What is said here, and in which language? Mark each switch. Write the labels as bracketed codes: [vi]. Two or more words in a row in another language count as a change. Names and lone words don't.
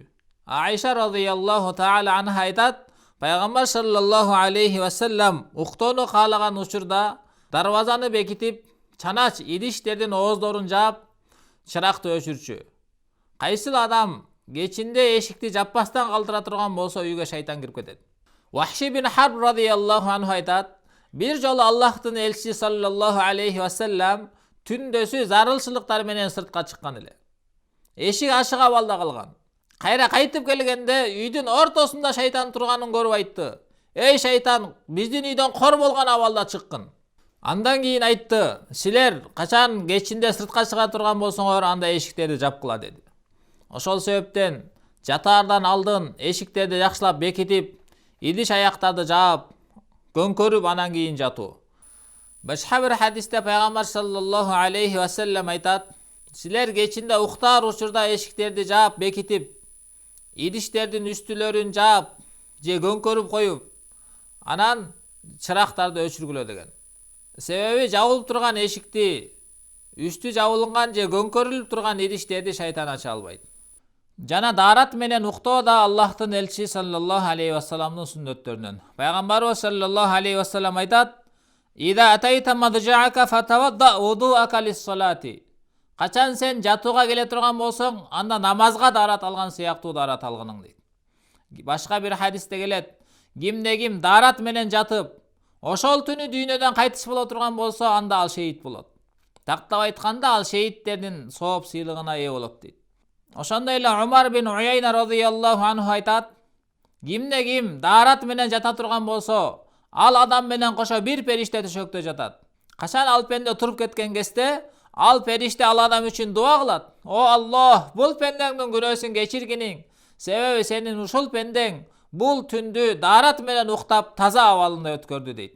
[ky] Айша [ar] رضي الله تعالى عنها [ky] айтат: Пайгамбар [ar] صلى الله عليه وسلم [ky] уктоону каалаган учурда дарбазаны бекитип, чанач идиштердин ооздорун жаап, чыракты өчүрчү. Кайсыл адам кечинде эшикти жаппастан калтыра турган болсо, үйгө шайтан кирип кетет. Вахши бин Харб [ar] رضي الله عنه [ky] айтат: Бир жолу Аллахтын элчиси [ar] صلى الله عليه وسلم [ky] түндөсү зарылчылыктар менен сыртка чыккан эле. Эшик ашык абалда калган. Кайра кайтып келгенде үйдүн ортосунда шайтан турганын көрүп айтты: "Эй шайтан, биздин үйдөн кор болгон абалда чыккын." Андан кийин айтты: "Силер качан кечинде сыртка чыга турган болсоңор, анда эшиктерди жапкыла" деди. Ошол себептен жатаардан алдын эшиктерди жакшылап бекитип, идиш аяктарды жаап, көңкөрүп анан кийин жатуу. Башка бир хадисте Пайгамбар [ar] صلى الله عليه وسلم [ky] айтат: "Силер кечинде уктаар учурда эшиктерди жаап бекитип, идиштердин үстүлөрүн жаап же көңкөрүп коюп, анан чырактарды өчүргүлө" деген. Себеби жабылып турган эшикти, үстү жабылган же көңкөрүлүп турган идиштерди шайтан ача албайт. Жана даарат менен уктоо да Аллахтын элчиси [ar] صلى الله عليه وسلم [ky] сүннөттөрүнөн. [ar] Пайгамбарыбыз صلى الله عليه وسلم айтат: "إذا أتيت مضجعك فتوضأ وضوءك للصلاة." [ky] Качан сен жатууга келе турган болсоң, анда намазга даарат алган сыяктуу даарат алгының дейт. Башка бир хадисте келет: "Кимде ким даарат менен жатып, ошол түнү дүйнөдөн кайтыш боло турган болсо, анда ал шейит болот. Тактап айтканда, ал шейиттердин сооп сыйлыгына ээ болот" дейт. Ошондой эле Умар бин Уяйна [ar] رضي الله عنه [ky] айтат: Кимде ким даарат менен жата турган болсо, ал адам менен кошо бир периште төшөктө жатат. Качан ал пенде туруп кеткен кезде, ал периште ал адам үчүн дуа кылат. О Аллах, бул пендеңдин күнөөсүн кечиргиниң. Себеби сенин ушул пендең бул түндү даарат менен уктап таза абалында өткөрдү дейт.